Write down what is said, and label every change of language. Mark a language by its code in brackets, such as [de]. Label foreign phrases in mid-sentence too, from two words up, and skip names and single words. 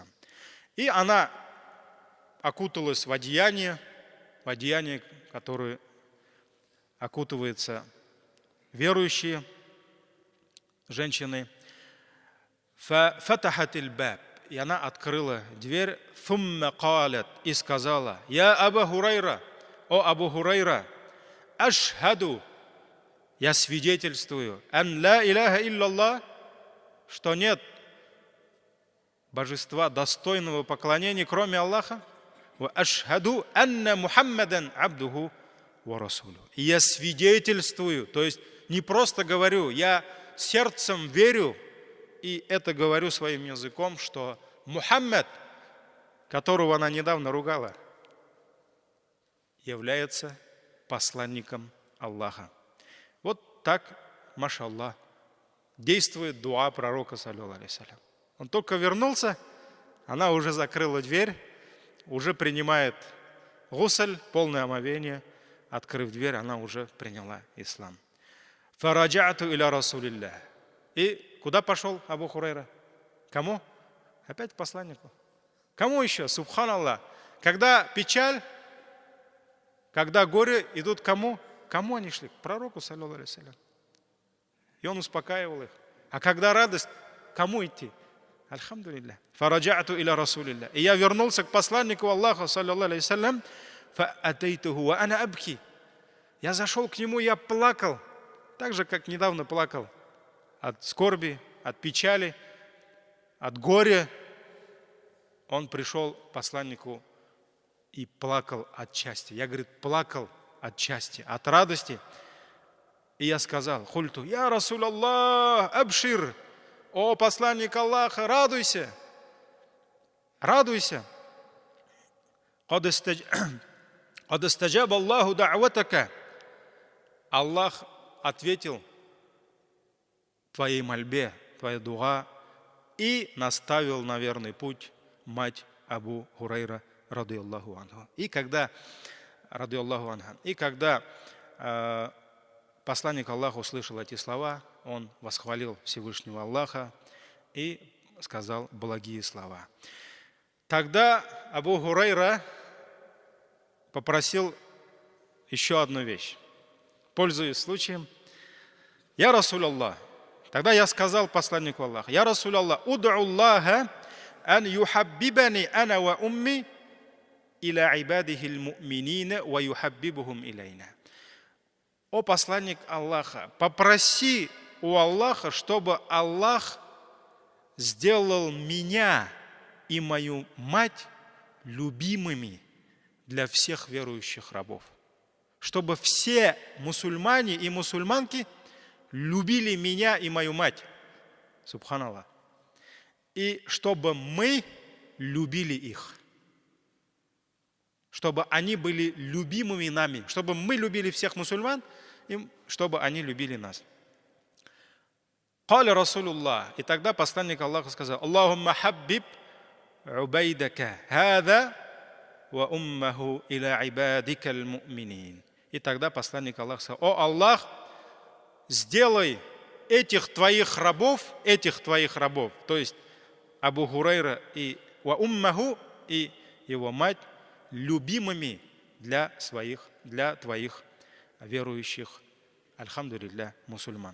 [ru] И она окуталась в одеяние, которое окутывается верующие женщины. [ar] فتحت الباب. [ru] И она открыла дверь. [ar] ثم قالت. [ru] И сказала: «Я Абу Хурайра, о Абу Хурайра, ашхаду, я свидетельствую, [ar] أن لا إله إلا الله, [ru] что нет божества достойного поклонения, кроме Аллаха, [ar] وأشهد أن محمدا عبده ورسوله». [ru] И я свидетельствую, то есть не просто говорю, я сердцем верю, и это говорю своим языком, что Мухаммад, которого она недавно ругала, является посланником Аллаха. Вот так, машаллах, действует дуа пророка, [ar] صلى الله عليه وسلم. [ru] Он только вернулся, она уже закрыла дверь, уже принимает гусль, полное омовение. Открыв дверь, она уже приняла ислам. [ar] فرجعت إلى رسول الله. [ru] И куда пошел Абу Хурайра? Кому? Опять к посланнику. Кому еще? Субханаллах. Когда печаль, когда горе, идут кому? Кому они шли? К пророку, [ar] صلى الله عليه وسلم. [ru] И он успокаивал их. А когда радость, кому идти? Альхамдулилля. [ar] فرجعت إلى رسول الله. [ru] И я вернулся к посланнику Аллаха, [ar] صلى الله عليه وسلم, فأتيته وأنا أبكي. [ru] Я зашел к нему, я плакал, так же, как недавно плакал. От скорби, от печали, от горя. Он пришел к посланнику и плакал от счастья. Я, говорит, плакал от счастья, от радости. И я сказал, хульту, [ar] يا رسول الله أبشر, [ru] о посланник Аллаха, радуйся, радуйся. [ar] قد استجاب الله دعوتك. [ru] Аллах ответил твоей мольбе, твоей дуа, и наставил на верный путь мать Абу Хурайра, [ar] رضي الله عنه. [ru] И когда посланник Аллаха услышал эти слова, он восхвалил Всевышнего Аллаха и сказал благие слова. Тогда Абу Хурайра попросил еще одну вещь. Пользуясь случаем, [ar] يا رسول الله. [ru] Тогда я сказал посланнику Аллаха, [ar] يا رسول الله ادع الله أن يحببني أنا وأمي إلى عباده المؤمنين ويحببهم إلينا. [ru] О посланник Аллаха, попроси у Аллаха, чтобы Аллах сделал меня и мою мать любимыми для всех верующих рабов. Чтобы все мусульмане и мусульманки любили меня и мою мать. Субханаллах. И чтобы мы любили их. Чтобы они были любимыми нами. Чтобы мы любили всех мусульман, и чтобы они любили нас. [ar] قال رسول الله. [ru] И тогда посланник Аллаха сказал, [ar] اللهم حبب عبيدك هذا وأمه إلى عبادك المؤمنين. [ru] И тогда посланник Аллаха сказал, о Аллах, сделай этих твоих рабов, то есть Абу Хурайра и [ar] وأمه, [ru] и его мать, любимыми для твоих верующих, альхамдулилля, мусульман.